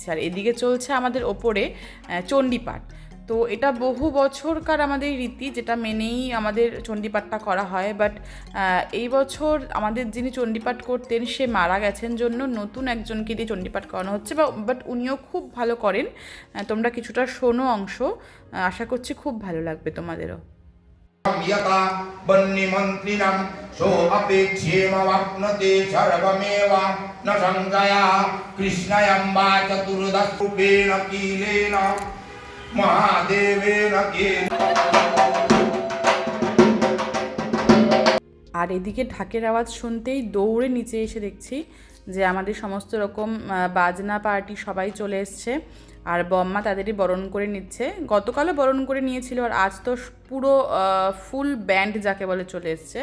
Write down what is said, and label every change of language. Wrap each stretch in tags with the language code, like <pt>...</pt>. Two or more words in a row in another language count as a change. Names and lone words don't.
<bn>আর এদিকে চলছে আমাদের ওপরে চণ্ডীপাঠ। তো এটা বহু বছরকার আমাদের রীতি, যেটা মেনেই আমাদের চণ্ডীপাঠটা করা হয়। বাট এই বছর আমাদের যিনি চণ্ডীপাঠ করতেন সে মারা গেছেন জন্য নতুন একজনকে দিয়ে চণ্ডীপাঠ করানো হচ্ছে। বাট উনিও খুব ভালো করেন। তোমরা কিছুটা শোনো অংশ, আশা করছি খুব ভালো লাগবে তোমাদেরও।</bn> <sa>यता वह्निमन्त्रिणं सोऽपेक्ष्येमवाप्नोति सर्वमेव न संशया कृष्णयम्बा चतुर्दशरूपेण कीलेन महादेवेन</sa> <bn>আর এদিকে ঢাকের আওয়াজ শুনতেই দৌড়ে নিচে এসে দেখছি যে আমাদের সমস্ত রকম বাজনা পার্টি সবাই চলে এসছে। আর বম্মা তাদেরই বরণ করে নিচ্ছে। গতকালও বরণ করে নিয়েছিল, আর আজ তো পুরো</bn> <en>full band</en> <bn>যাকে বলে চলে এসছে।</bn>